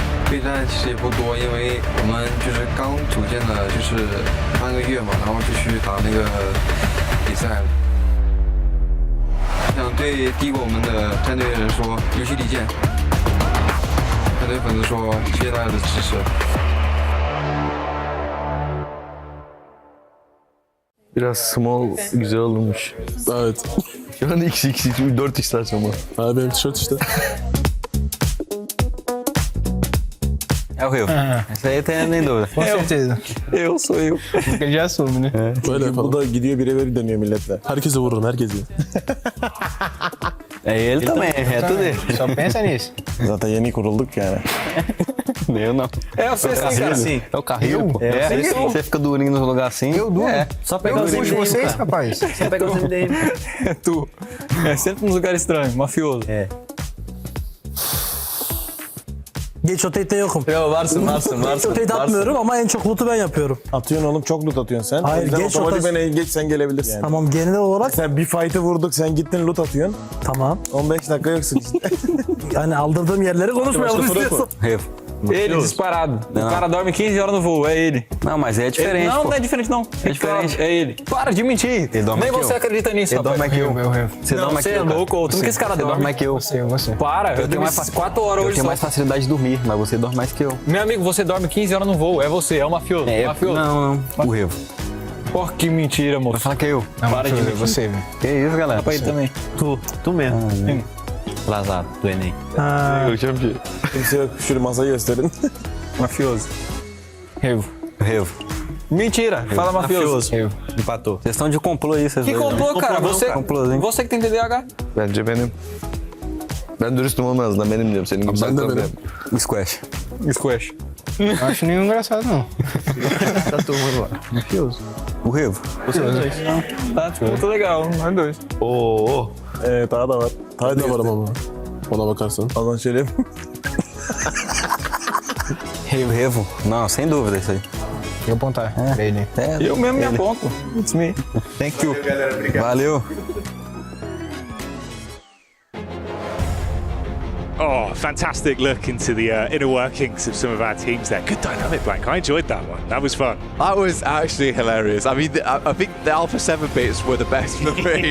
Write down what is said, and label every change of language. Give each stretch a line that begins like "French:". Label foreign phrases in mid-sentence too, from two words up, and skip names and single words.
Chinese: 备战其实也不多，因为我们就是刚组建了就是半个月嘛，然后就去打那个比赛了。想对低过我们的战队的人说，游戏离间。想对粉丝说，谢谢大家的支持。
Turkish: Biraz small güzel olmuş. Evet. Şu an XX 4x ama. Ha benim tişört işte.
Portuguese: É o Rio. Essa aí tem nem dúvida. Com certeza. Eu sou eu. Ele já assume, né?
Turkish: Böyle bu da gidiyor birebir dönüyor milletle. Herkese vururum, herkese.
Portuguese: É ele também, é tudo ele. Só pensa nisso.
Turkish: Zaten yeni kurulduk yani.
Portuguese: Eu não. É você sim, cara. Sim. É o carrinho. Você fica durinho nos lugares assim. Eu duro. É. Só pegar os MDM, vocês, rapaz. Só pegar os MDM. É tu. É sempre nos lugares estranhos, mafioso. É.
Turkish: Geç rotate'de yokum. Yo varsın. Geç rotate atmıyorum ama en çok loot'u ben yapıyorum. Atıyorsun oğlum, çok loot atıyorsun sen. Hayır, geç otomatik rotate. beni geç, sen gelebilirsin. Yani. Tamam, genel olarak. Sen bir fight'ı vurduk, sen gittin loot atıyorsun. Tamam. 15 dakika yoksun işte. Yani aldırdığım yerleri konuşmayalım istiyorsan.
Portuguese: Ele disparado. O cara dorme 15 horas no voo, é ele. Não, mas é diferente. Não, não é diferente não. É diferente. É ele. Para de mentir. Nem você acredita nisso, Ele dorme mais que eu. Você dorme mais que eu. Você é louco. Tudo que esse cara dorme. Dorme mais que eu. Você. Para, eu tenho mais 4 horas hoje. Eu tenho mais facilidade de dormir, mas você dorme mais que eu. Meu amigo, você dorme 15 horas no voo. É você, é o mafioso. É, mafioso. Não, o Revo. Porra, que mentira, moço. Vai falar que é eu. Não, para de mentir. Você, velho. Que isso, galera. Pra ele também. Tu mesmo. Lazado, do Enem. Eu champion.
Turkish: Kimse yok, şöyle masayı gösterin.
Portuguese: Mafioso. Revo. Mentira, fala mafioso. Revo. Empatou. Vocês estão de complô aí, vocês Que dois, complô, né? cara? Complôzinho. Você que tem TDAH.
Turkish: Bence benim. Ben dürüstüm olmaz, benim diyorum. Senin gibi Ben de benim. Squash. Squash.
Portuguese: Não acho nenhum engraçado, não. Tá turma lá. Mafioso. O Revo. Vocês dois. Tá, tipo, muito legal, nós dois.
Turkish: Daha da var. Daha da var ama. Ona bakarsan. Azan şöyle.
Portuguese: Revo. Não, sem dúvida isso aí. Eu apontar. Ele. Eu mesmo me aponto.
English: It's me. Thank you. Valeu. Oh, fantastic look into the inner workings of some of our teams there. Good dynamic, Blank. I enjoyed that one. That was fun. That was actually hilarious. I mean, I think the Alpha 7 bits were the best for me.